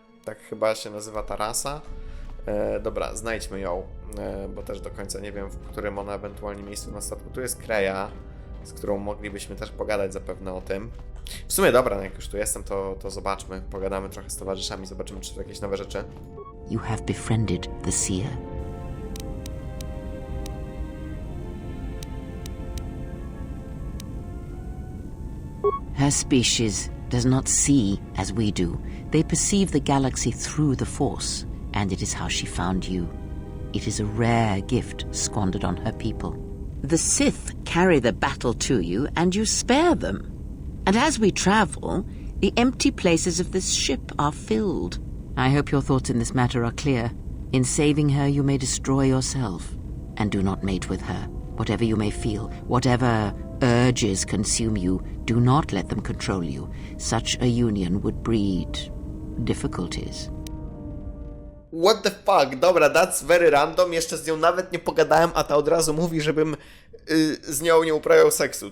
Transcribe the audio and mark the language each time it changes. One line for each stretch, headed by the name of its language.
Polish: Tak chyba się nazywa ta rasa. Dobra, znajdźmy ją, bo też do końca nie wiem, w którym ona ewentualnie miejscu na statku. Tu jest Kreja, z którą moglibyśmy też pogadać zapewne o tym. W sumie dobra, no jak już tu jestem, to zobaczmy, pogadamy trochę z towarzyszami, zobaczymy, czy to jakieś nowe rzeczy.
English: You have befriended the seer. Her species does not see as we do. They perceive the galaxy through the Force, and it is how she found you. It is a rare gift squandered on her people. The Sith carry the battle to you, and you spare them. And as we travel, the empty places of this ship are filled. I hope your thoughts in this matter are clear. In saving her, you may destroy yourself. And do not mate with her. Whatever you may feel, whatever urges consume you, do not let them control you. Such a union would breed difficulties. What the fuck? Dobra, that's very random.
Polish: Jeszcze z nią nawet nie pogadałem, a ta od razu mówi, żebym z nią nie uprawiał seksu.